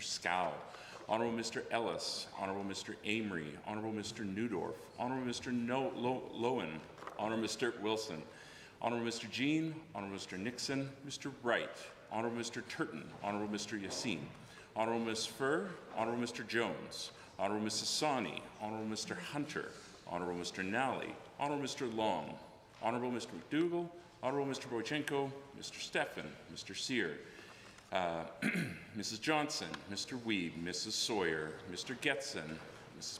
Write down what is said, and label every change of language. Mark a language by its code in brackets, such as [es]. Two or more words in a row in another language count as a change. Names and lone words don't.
[en] Scow, Honourable Mr. Ellis, Honourable Mr. Amory, Honourable Mr. Newdorf, Honourable Mr. Lowen, Honourable Mr. Wilson, Honourable Mr. Jean, Honourable Mr. Nixon, Mr. Wright, Honourable Mr. Turton, Honourable Mr. Yassin, Honourable Ms. Furr, Honourable Mr. Jones, Honourable Mrs. Sawney, Honourable Mr. Hunter, Honourable Mr. Nally, Honourable Mr. Long, Honourable Mr. McDougall, Honourable Mr. Boychenko, Mr. Stefan, Mr. Sear, Mrs. Johnson, Mr. Weeb, Mrs. Sawyer, Mr. Getson, Mrs.